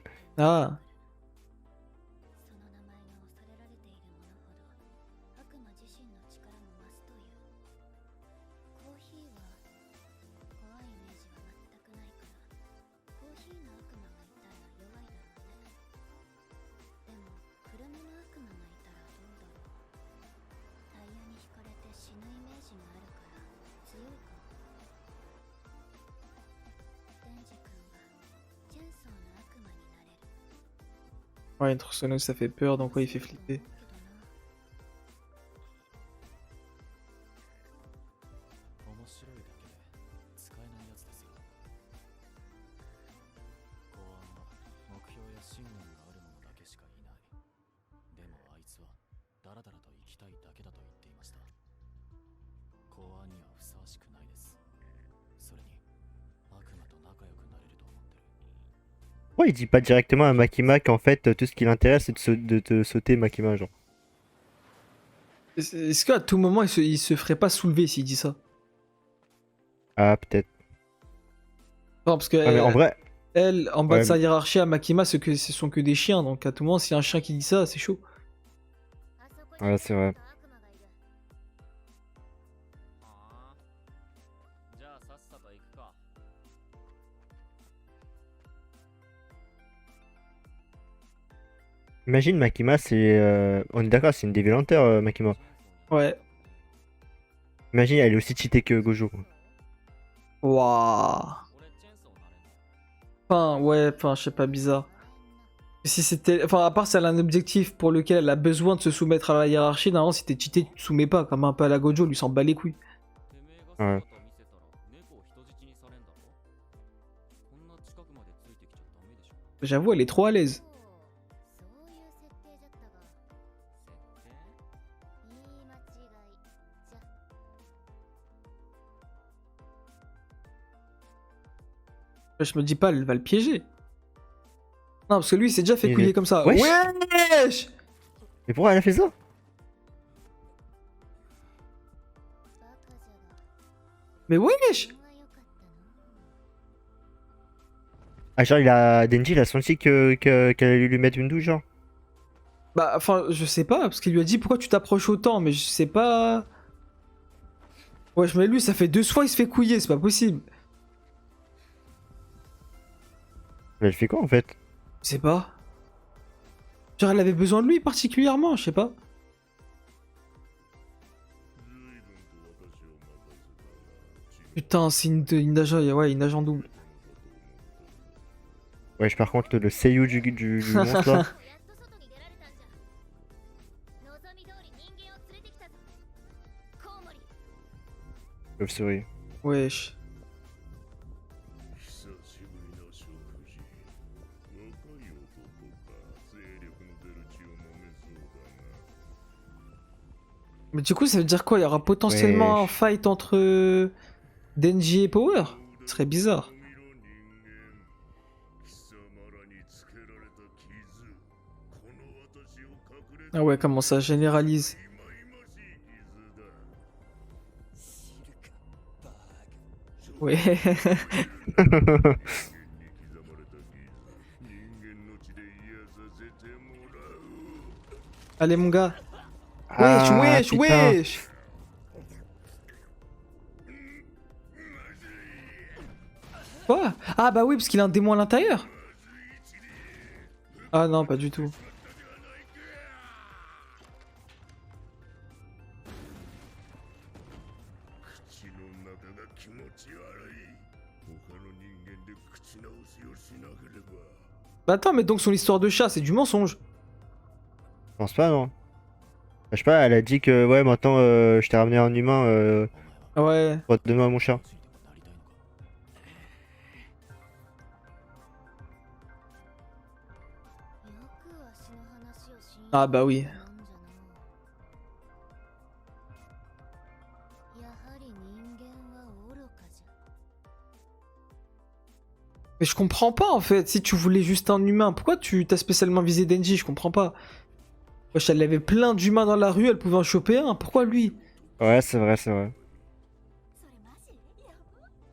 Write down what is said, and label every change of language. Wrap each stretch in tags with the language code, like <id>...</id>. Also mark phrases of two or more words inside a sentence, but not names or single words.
<ja>Ah. その名前が恐れられているものほど悪魔自身の力も増すという。コーヒーは怖いイメージは全くないから、コーヒーの悪魔がいたら弱いだろうね。でもくるみの悪魔がいたらどうだろう。タイヤに惹かれて死ぬイメージがあるから強いかも。デンジ君はチェンソーの悪魔になれる。</ja> <fr>Ouais, une tronçonneuse, ça fait peur, donc ouais, il fait flipper. 面白いだけで使えないやつですよ公安は目標や信念がある者だけしかいないでもあいつはダラダラと生きたいだけだと言っていました公安にはふさわしくないですそれに悪魔と仲良くなれると思ってる Pourquoi il dit pas directement à Makima qu'en fait, tout ce qui l'intéresse, c'est de te sauter Makima, genre? Est-ce qu'à tout moment, il se ferait pas soulever s'il dit ça? Ah, peut-être. Non, parce que Ah, mais en vrai, elle, en bas Ouais, de sa hiérarchie à Makima, ce sont que des chiens, donc à tout moment, s'il y a un chien qui dit ça, c'est chaud.</fr> <ja>あそこに</ja> <fr>ouais, c'est vrai.</fr> <ja>悪魔がいる。ああじゃあさっさと行くか</ja> <fr>Imagine Makima, c'est. On est d'accord, c'est une dévianteur, Makima. Ouais. Imagine, elle est aussi cheatée que Gojo. Quoi. Waouh.</fr> <ja>俺チェンソーなれんの</ja> <fr>Enfin, ouais, enfin, je sais pas, bizarre. Si c'était. Enfin, à part si elle a un objectif pour lequel elle a besoin de se soumettre à la hiérarchie, normalement, si t'es cheaté, tu te soumets pas, comme un peu à la Gojo, lui s'en bat les couilles. Ouais. J'avoue, elle est trop à l'aise.</fr> <ja>そういう設定じゃったが言い間違いじゃ。</ja> <fr>Je me dis pas, elle va le piéger. Non, parce que lui, il s'est déjà fait Il couiller est- comme ça. Wesh. Wesh. Mais pourquoi elle a fait ça?</fr> <ja>バカじゃが</ja> <fr>Mais wesh.</fr> <ja>運が良かったの。</ja> <fr>Ah, genre, Denji, il a senti qu'elle allait lui mettre une douche, genre. Bah, enfin, je sais pas, parce qu'il lui a dit pourquoi tu t'approches autant, mais je sais pas. Wesh, mais lui, ça fait 2 fois, il se fait couiller, c'est pas possible. Mais elle fait quoi en fait? Je sais pas. Genre, elle avait besoin de lui particulièrement, je sais pas.</fr> <ja>随分と私を待たせたが、</ja> <fr>Putain, c'est une nage, ouais, une nage en double. Wesh, par contre, le seiyuu du monstre là.</fr> <ja>やっと外に出られたんじゃ。望み通り人間を連れてきたぞ。コウモリ。 Love Story.</ja> <fr>Wesh.</fr> <ja>久しぶりの食事。若い男か、精力の出る血を飲めそうだな。</ja> <fr>Mais du coup, ça veut dire quoi? Il y aura potentiellement un Wesh. fight entre Denji et Power? Ce serait bizarre.</fr> <ja>見ろ人間。貴様らにつけられた傷。この私を隠れて</ja> <fr>Ah ouais, comment ça généralise?</fr> <ja>いまいましい傷だ。</ja> <fr>Ouais.</fr> <ja>人間に刻まれた傷。人間の血で癒させてもらう。</ja> <fr>Allez, mon gars. Wesh, Ah, wesh, putain. wesh. Quoi? Ah bah oui, parce qu'il a un démon à l'intérieur. Ah non, pas du tout. Bah attends, mais donc son histoire de chat, c'est du mensonge. Je pense pas, non. Je sais pas, elle a dit que ouais, maintenant je t'ai ramené un humain, Ouais. donne-moi mon chat.</fr> <ja>よくわしの話を信じ</ja> <fr>Ah bah oui.</fr> <ja>たもんじゃな。やはり人間は愚かじゃ。</ja> <fr>Mais je comprends pas en fait, si tu voulais juste un humain, pourquoi tu t'as spécialement visé Denji? Je comprends pas. Wesh, elle avait plein d'humains dans la rue, elle pouvait en choper un, pourquoi lui? Ouais, c'est vrai, c'est vrai.</fr> <ja>それマジ？やば。</ja>